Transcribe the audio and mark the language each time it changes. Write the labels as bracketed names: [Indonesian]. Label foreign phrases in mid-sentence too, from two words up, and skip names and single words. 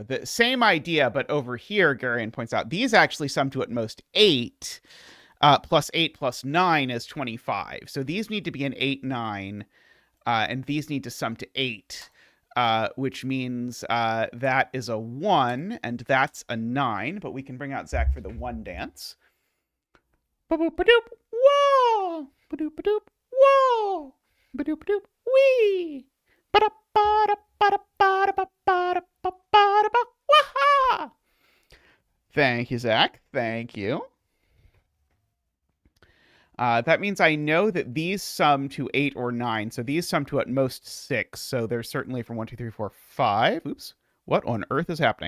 [English] The same idea, but over here, Garion points out, these actually sum to at most 8. Plus 8 plus 9 is 25. So these need to be an 8, 9, and these need to sum to 8, which means that is a 1, and that's a 9. But we can bring out Zach for the 1 dance. Ba-boop-ba-doop, whoa! Ba-doop-ba-doop, whoa! Ba-doop-ba-doop, wee! Ba-da-ba-da-ba-da-ba-da-ba-da-ba-da-ba-da-ba, waha! Thank you, Zach. Thank you. That means I know that these sum to 8 or 9. So these sum to at most 6. So they're certainly from 1, 2, 3, 4, 5. Oops. What on earth is happening?